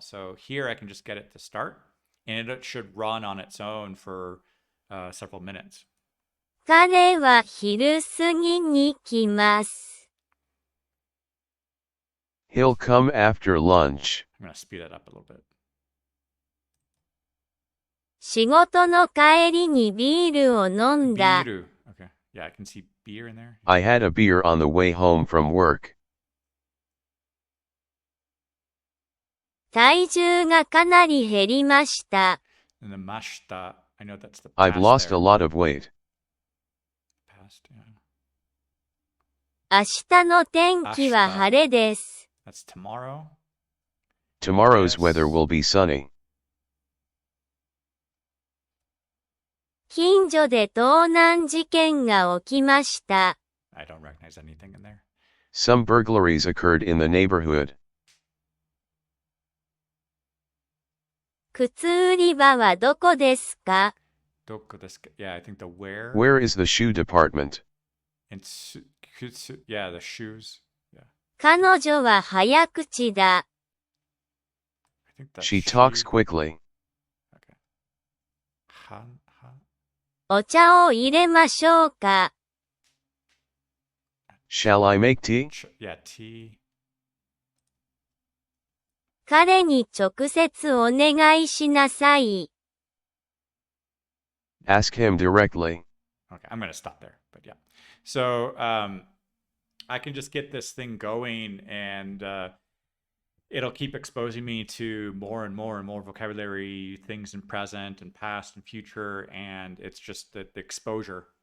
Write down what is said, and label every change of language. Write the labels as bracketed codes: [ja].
[en] So here I can just get it to start, and it should run on its own for several minutes. [ja] 彼は昼過ぎに来ます。 [en] He'll come after lunch. I'm going to speed that up a little bit. [ja] 仕事の帰りにビールを飲んだ。 [en] Biru. Okay. Yeah, I can see beer in there. I had a beer on the way home from work. [ja] 体重がかなり減りました。 [en] And the mashita, I know that's the I've past lost there. a lot of weight. Past, yeah. [ja] 明日の天気は晴れです。 [en] That's tomorrow. Tomorrow's Yes. weather will be sunny. [ja] 近所で盗難事件が起きました。 [en] I don't recognize anything in there. Some burglaries occurred in the neighborhood. [ja] 靴売り場はどこですか？ Doko desu ka? [en] Yeah, I think the where. Where is the shoe department? And kutsu, yeah, the shoes. Yeah. [ja] 彼女は早口だ。 [en] I think that's She talks quickly. Okay. Han. [ja] お茶を入れましょうか？ [en] Shall I make tea? Yeah, tea. [ja] 彼に直接お願いしなさい。 [en] Ask him directly. Okay, I'm gonna stop there. But yeah, so I can just get this thing going, and it'll keep exposing me to more and more and more vocabulary, things in present and past and future, and it's just the exposure.